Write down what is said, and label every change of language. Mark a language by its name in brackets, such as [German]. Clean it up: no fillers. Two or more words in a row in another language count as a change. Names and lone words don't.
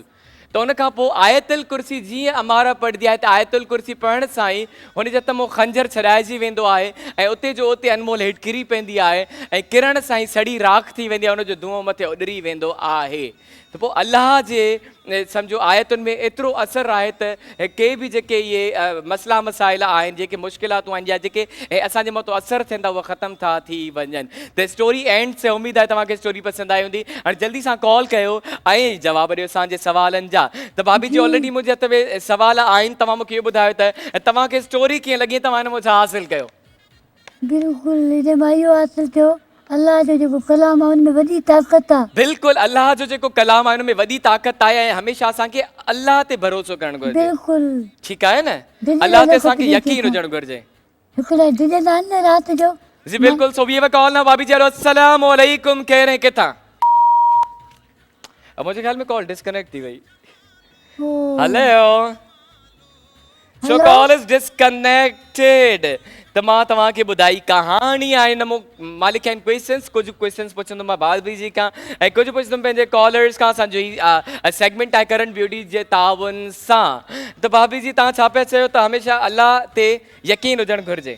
[Sindhi] त उन खां पोइ आयतुल कुर्सी जीअं अमारा पढ़ंदी आहे त आयतुल कुर्सी पढ़ण सां ई हुनजे हथ मां खंजर छॾाइजी वेंदो आहे ऐं उते जो उते अनमोल हेठि किरी पवंदी आहे ऐं किरण सां ई सड़ी राख थी वेंदी आहे, हुनजो धुओं मथे उॾरी वेंदो आहे। त पोइ अलाह जे सम्झो आयतुनि में एतिरो असरु आहे त के बि जेके इहे मसइला मसाइल आहिनि, जेके मुश्किलातूं आहिनि, या जेके असांजे मथां असरु थियनि था, उहे ख़तमु था थी वञनि। त [English] story end [Sindhi] से उमेदु आहे तव्हांखे स्टोरी पसंदि आई हूंदी। हाणे जल्दी सां कॉल कयो ऐं जवाबु ॾियो असांजे सवालनि जा। त भाभी जी ऑलरेडी मुंहिंजे हथ में सवाल आहिनि, तव्हां मूंखे इहो ॿुधायो त तव्हांखे स्टोरी कीअं लॻी, तव्हां हिन मां छा हासिलु कयो? बिल्कुलु हिन मां इहो हासिलु थियो अलाह जो जेको कलाम आहे हुन में वॾी ताक़त आहे। बिल्कुलु अलाह जो जेको कलाम आहे हुन में वॾी ताक़त आहे ऐं हमेशह असांखे अलाह ते भरोसो करणु घुरिजे। बिल्कुलु ठीकु आहे न, अलाह ते असांखे यकीन हुजणु घुरिजे। हिकिड़ा डिॼंदा आहिनि न राति जो। जी बिल्कुलु। [English] so we have a call now [Sindhi] भाभी जी। [Urdu] हेलो [Arabic] السلام علیکم, [Urdu] کہہ رہے ہیں کتھاں؟ اب مجھے خیال میں کال ڈسکنیکٹ [Sindhi] थी वई। [English] Hello, so call is disconnected. [Sindhi] त मां तव्हांखे ॿुधाई कहाणी आहे। न मालिक आहिनि क्वेश्चन्स, कुझु क्वेश्चन्स पुछंदुमि मां भाभी जी खां ऐं कुझु पुछंदुमि पंहिंजे कॉलर्स खां। असांजो ही सेगमेंट आहे करंट ब्यूटी जे ताउन सां। त भाभी जी तव्हां छा पिया चयो त हमेशह अलाह ते यकीन हुजणु घुरिजे?